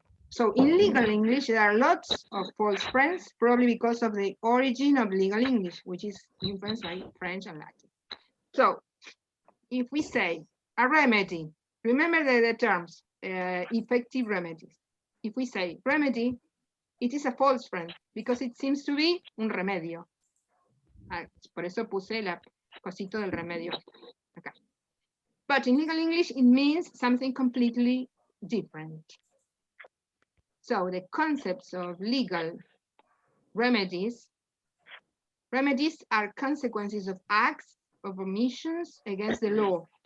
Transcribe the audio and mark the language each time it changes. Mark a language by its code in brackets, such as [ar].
[en] So in legal English, there are lots of false friends, probably because of the origin of legal English, which is influenced by French and Latin. So if we say a remedy, remember the terms, effective remedies. If we say remedy, it is a false friend because it seems to be [es] un remedio. Por eso puse el cosito del remedio acá. [en] But in legal English, it means something completely different. So the concepts of legal remedies are consequences of acts of omissions against the law.